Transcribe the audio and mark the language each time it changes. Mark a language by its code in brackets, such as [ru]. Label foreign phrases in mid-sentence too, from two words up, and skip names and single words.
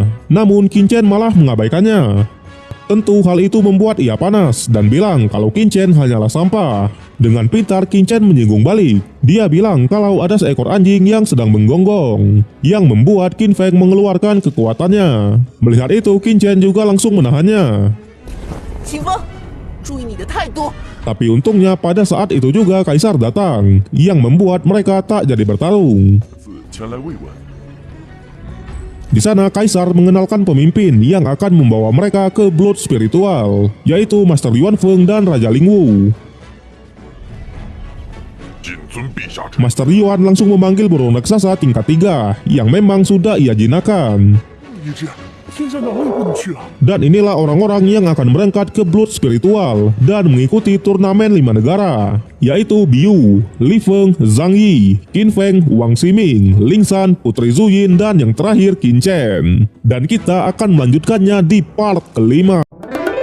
[id] Namun Qin Chen malah mengabaikannya. Tentu hal itu membuat ia panas dan bilang kalau Qin Chen hanyalah sampah. Dengan pintar Qin Chen menyinggung balik. Dia bilang kalau ada seekor anjing yang sedang menggonggong, yang membuat Qin Feng mengeluarkan kekuatannya. Melihat itu Qin Chen juga langsung menahannya. [zh] 秦风，注意你的态度。 [id] Tapi untungnya pada saat itu juga kaisar datang, yang membuat mereka tak jadi bertarung. [zh] 前来慰问。 [id] Di sana kaisar mengenalkan pemimpin yang akan membawa mereka ke Blood Spiritual, yaitu Master Yuan Feng dan Raja Ling Wu. [zh] 谨遵陛下之。 [id] Master Yuan langsung memanggil burung raksasa tingkat 3 yang memang sudah ia jinakkan. [zh] 你这天下哪有不能去啊？ [id] Dan inilah orang-orang yang akan berangkat ke Blood Spiritual dan mengikuti turnamen 5 negara, yaitu Biu, Li Feng, Zhang Yi, Qin Feng, Wang Ximing, Ling San, Putri Zuyin, dan yang terakhir Qin Chen. Dan kita akan melanjutkannya di part kelima.